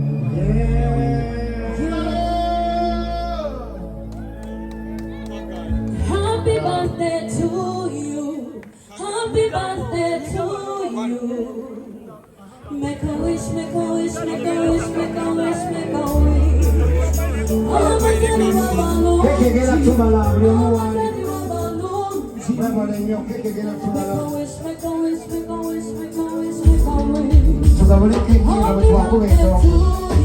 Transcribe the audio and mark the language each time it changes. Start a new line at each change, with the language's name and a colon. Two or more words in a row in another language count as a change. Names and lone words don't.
English: Happy birthday to you. Happy birthday to you. Make a wish, make a wish, make a wish, make a wish, make a wish. Oh, my God,
Ganda: Keke egenda kutumala buli omu wange.
English: Make
Ganda: Nebale nnyo keke egenda kutumala.
English: a wish, make a wish, make a wish, make a wish, make a wish.
Ganda: Tugabule keke nga bwe twakuba entongo.